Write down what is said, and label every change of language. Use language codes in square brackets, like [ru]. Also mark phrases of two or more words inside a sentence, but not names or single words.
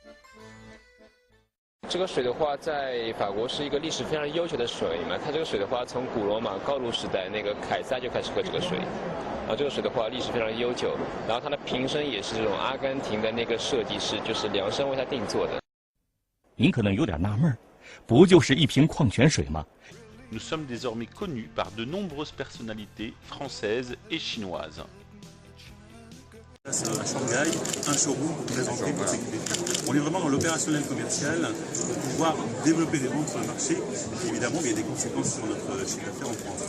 [zh] 这个水的话，在法国是一个历史非常悠久的水嘛。它这个水的话，从古罗马高卢时代那个凯撒就开始喝这个水，这个水的话历史非常悠久。然后它的瓶身也是这种阿根廷的那个设计师，就是量身为它定做的。您可能有点纳闷，不就是一瓶矿泉水吗？ [fr] Nous sommes désormais connus par de nombreuses personnalités françaises et chinoises. À Shanghai, un showroom pour présenter pour s'équiper. On est vraiment dans l'opérationnel commercial pour pouvoir développer des ventes sur le marché. Et évidemment, il y a des conséquences sur notre chiffre d'affaires en France.